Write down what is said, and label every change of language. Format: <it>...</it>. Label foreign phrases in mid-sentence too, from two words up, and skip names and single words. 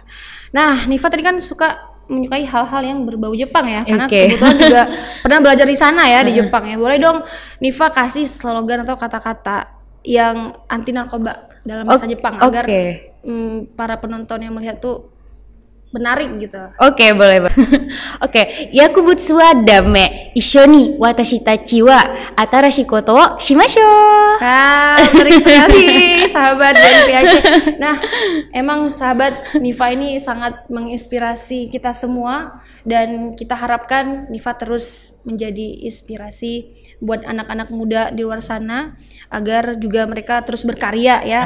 <id>Nah, Nifa tadi kan menyukai hal-hal yang berbau Jepang ya, karena kebetulan juga pernah belajar di sana ya, di Jepang ya. Boleh dong Nifa kasih slogan atau kata-kata yang anti narkoba dalam bahasa Jepang agar para penonton yang melihat tuh menarik gitu. Boleh.</id> <ja>薬物はダメ、一緒に私たちは新しいことをしましょう.</ja> <id>Menarik sekali sahabat BNP Aceh. Nah, emang sahabat Nifa ini sangat menginspirasi kita semua, dan kita harapkan Nifa terus menjadi inspirasi buat anak-anak muda di luar sana agar juga mereka terus berkarya ya.</id>